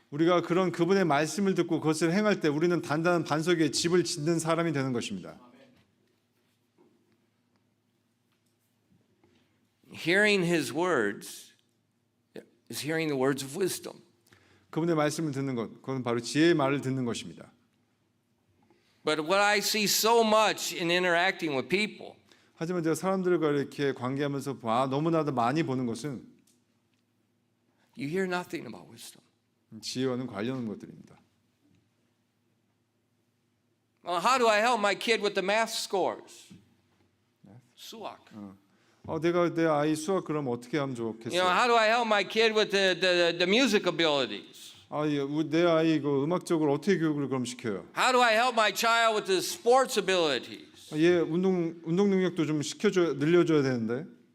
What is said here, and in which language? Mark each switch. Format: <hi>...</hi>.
<ko>우리가 그런 그분의 말씀을 듣고 그것을 행할 때 우리는 단단한 반석 위에 집을 짓는 사람이 되는 것입니다.</ko> <en>Hearing his words is hearing the words of wisdom.</en> <ko>그분의 말씀을 듣는 것, 그건 바로 지혜의 말을 듣는 것입니다.</ko> <en>But what I see so much in interacting with people</en> <ko>하지만 제가 사람들과 이렇게 관계하면서 너무나도 많이 보는 것은</ko> <en>you hear nothing about wisdom.</en> <ko>지혜와는 관련한 것들입니다.</ko> <en>Well, how do I help my kid with the math scores?</en> <ko>수학. 내가 내 아이 수학 그럼 어떻게 하면</ko> <en>You know,</en> <ko>좋겠어요?</ko> <en>how do I help my kid with the music abilities?</en> <ko>내 아이 이거 음악적으로 어떻게 교육을 그럼 시켜요?</ko> <en>How do I help my child with the sports abilities?</en> <ko>얘 운동 능력도 좀 늘려줘야 되는데.</ko>